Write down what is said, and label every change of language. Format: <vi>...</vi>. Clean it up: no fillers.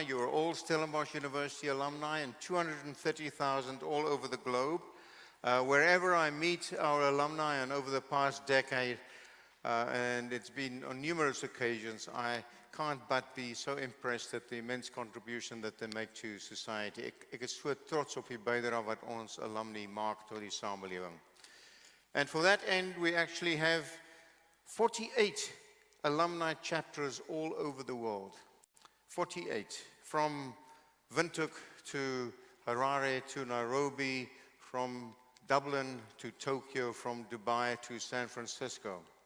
<en>You are all Stellenbosch University alumni and 230,000 all over the globe. Wherever I meet our alumni and over the past decade, and it's been on numerous occasions, I can't but be so impressed at the immense contribution that they make to society.</en> <af>Ek is so trots op die bydrae wat ons alumni maak tot die samelewing.</af> <en>And for that end, we actually have 48 alumni chapters all over the world. 48, from Windhoek to Harare to Nairobi, from Dublin to Tokyo, from Dubai to San Francisco.</en>